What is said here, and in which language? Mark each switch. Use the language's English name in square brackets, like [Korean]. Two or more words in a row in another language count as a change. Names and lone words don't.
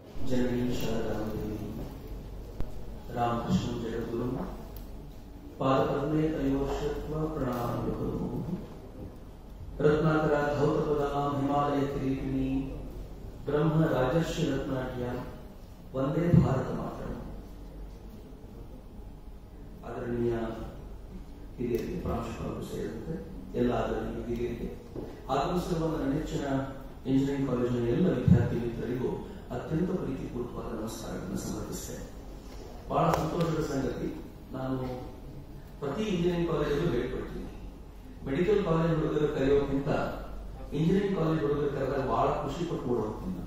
[Sanskrit] जननी शारदादेवी रामकृष्ण जगद्गुरु पादपद्मे तयोश्रुत्वा प्रणाम करोमि। रत्नाकरा धौतपदां हिमालय किरीटिनी ब्रह्म राजर्षि रत्नाट्या वंदे भारत मातरम्। [Kannada] आदरणीय ಹಿರಿಯರಿಗೆ ಪ್ರಾಂಶುಪಾಲರು ಸೇರಿದಂತೆ ಎಲ್ಲ ಆದರಣೀಯ ಹಿರಿಯರಿಗೆ ಆಗಮಿಸಿರುವ ನನ್ನ ನೆಚ್ಚಿನ ಇಂಜಿನಿಯರಿಂಗ್ ಕಾಲೇಜಿನ ಎಲ್ಲ ವಿದ್ಯಾರ್ಥಿ ಮಿತ್ರರಿಗೂ ಅತ್ಯಂತ ಪ್ರೀತಿಪೂರ್ವಕವಾದ ನಮಸ್ಕಾರಗಳನ್ನು ಸಮರ್ಪಿಸುತ್ತೇನೆ. ಬಹಳ ಸಂತೋಷದ ಸಂಗತಿ, ನಾನು ಪ್ರತಿ ಇಂಜಿನಿಯರಿಂಗ್ ಕಾಲೇಜಲ್ಲೂ ಹೇಳ್ಕೊಡ್ತೀನಿ, [English] medical college [Kannada] ಹುಡುಗರು ಕರೆಯೋಕ್ಕಿಂತ [English] engineering college [Kannada] ಹುಡುಗರು ಕರೆದಾಗ ಬಹಳ ಖುಷಿ ಪಟ್ಟು ಓಡೋಗ್ತೀನಿ ನಾನು.